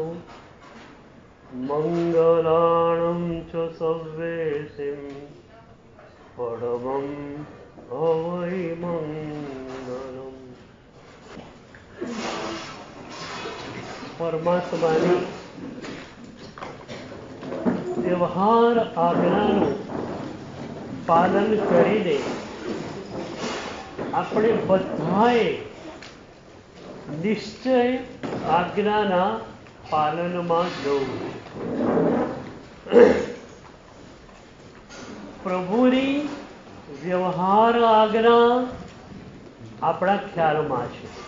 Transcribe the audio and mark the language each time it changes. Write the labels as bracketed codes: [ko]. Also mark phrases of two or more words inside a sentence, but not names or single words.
[pra] मंगलाणं च सव्वेसिं परमं हवै मंगलम्। [gu] પરમાત્માની વ્યવહાર આજ્ઞાનું પાલન કરીને આપણે બધાએ નિશ્ચય આજ્ઞાના પાલનમાં જવું. પ્રભુની વ્યવહાર આજ્ઞા આપણા ખ્યાલમાં છે.